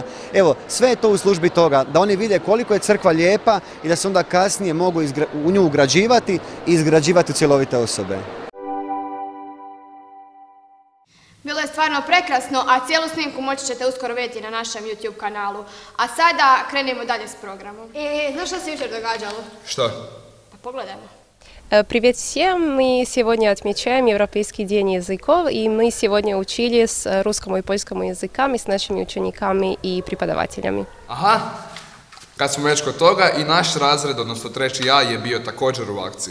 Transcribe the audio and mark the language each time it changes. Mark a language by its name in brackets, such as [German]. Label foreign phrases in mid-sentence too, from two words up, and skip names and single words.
[Croatian] Evo, sve je to u službi toga, da oni vide koliko je crkva lijepa i da se onda kasnije mogu u nju ugrađivati i izgrađivati cjelovite osobe. Bilo je stvarno prekrasno, a cijelu snimku moći ćete uskoro vidjeti na našem YouTube kanalu. A sada krenemo dalje s programom. Znaš što se jučer događalo? Što? Pa pogledajmo. [Russian] Привет всем! Мы сегодня отмечаем Европейский день языков, и мы сегодня учились русскому и польскому языкам с нашими учениками и преподавателями. [Croatian] Aha, kad smo već kod toga i naš razred, odnosno 3. A, je bio također u akciji.